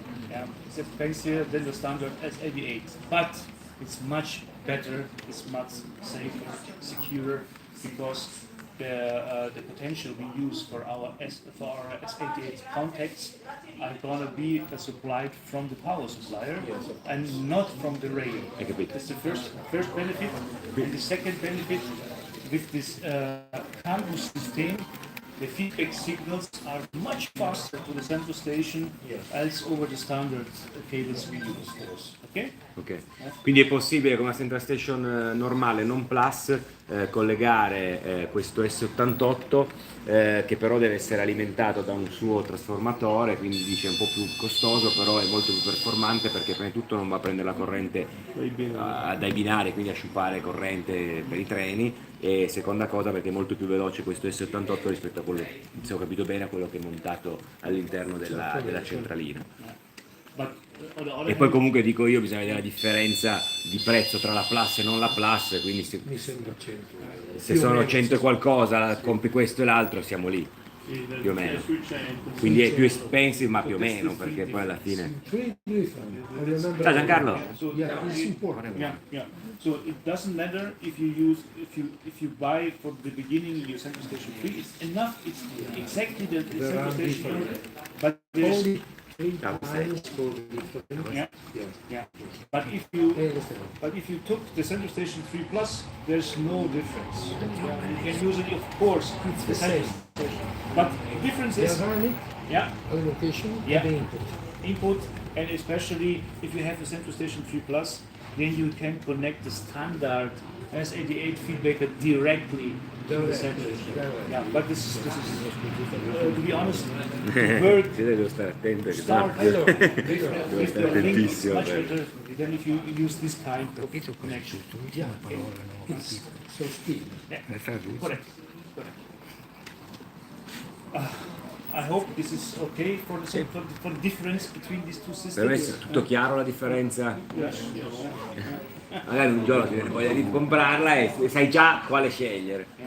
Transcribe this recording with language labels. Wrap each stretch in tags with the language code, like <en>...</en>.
<en>Yeah, it's expensive than the standard S88, but it's much better, it's much safer, secure, because the potential we use for our S88 contacts are going to be supplied from the power supplier and not from the rail. That's the first benefit. And the second benefit, with this CAN bus system, the feedback signals are much faster to the central station as over the standard cables we use. Okay?</en> <it>Ok, quindi è possibile con una central station normale, non plus, collegare questo S88 che però deve essere alimentato da un suo trasformatore, quindi dice un po' più costoso, però è molto più performante perché prima di tutto non va a prendere la corrente dai binari, quindi a sciupare corrente per i treni, e seconda cosa perché è molto più veloce questo S88 rispetto a quello, se ho capito bene, a quello che è montato all'interno della centralina. E poi comunque dico io, bisogna vedere la differenza di prezzo tra la plus e non la plus, quindi Mi sembra 100 euro. se sono 100 e qualcosa, compri questo e l'altro, siamo lì, più o meno. Quindi è più expensive ma più o meno, perché poi alla fine... Ciao Giancarlo!</it> <en>Yeah, it's important. Yeah. So it doesn't matter if you buy for the beginning your central station 3. It's enough. It's exactly the central station, but there's yeah. But if you took the central station 3 plus, there's no difference. You can use it, of course. It's the same. But the difference is, yeah, Allocation Yeah. and the input. input, and especially if you have a Central Station 3 Plus, then you can connect the standard S88 feedbacker directly to the Central Station. Yeah, but this is to be honest, the work</en> <it>Sì, devo stare attento perché</it> <en>start</en> <it>sennò-</it> <en>with the link is</en> <it>attentissimo,</it> <en>much</en> <it>beh.</it> <en>better than if you use this kind of connection.</en> <it>Usiamo parola, no?</it> <en>So speed. Yeah, correct. I hope this is okay for the difference between these two</en> <it>Per me</it> <en>systems.</en> <it>è tutto chiaro la differenza.</it> <en>Yes.</en> <it>Magari un giorno ti viene voglia di comprarla e sai già quale scegliere.</it>